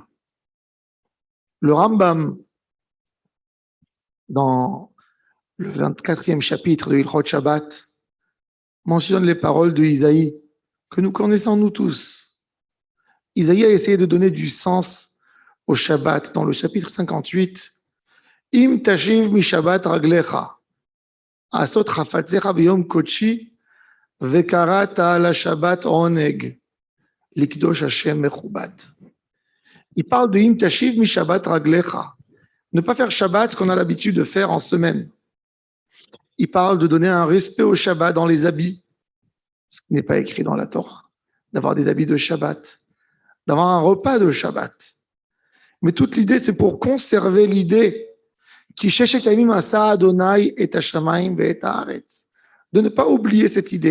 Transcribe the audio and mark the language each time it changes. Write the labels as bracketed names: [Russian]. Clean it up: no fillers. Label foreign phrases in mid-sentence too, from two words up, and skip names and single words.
[French] Le Rambam, dans le 24e chapitre de [Hebrew] הלכות שבת, [French] mentionne les paroles de Isaïe, que nous connaissons nous tous. Isaïe a essayé de donner du sens au Shabbat dans le chapitre 58. [Hebrew] אם תשיב משבת רגלך, עשות חפציך ביום קדשי, וקראת לשבת ענג, לקדוש השם מכבד. [French] Il parle de [Hebrew] אם תשיב משבת רגלך, [French] ne pas faire Shabbat ce qu'on a l'habitude de faire en semaine. Il parle de donner un respect au Shabbat dans les habits, ce qui n'est pas écrit dans la Torah, d'avoir des habits de Shabbat, d'avoir un repas de Shabbat. Mais toute l'idée, c'est pour conserver l'idée qui Adonai et de ne pas oublier cette idée.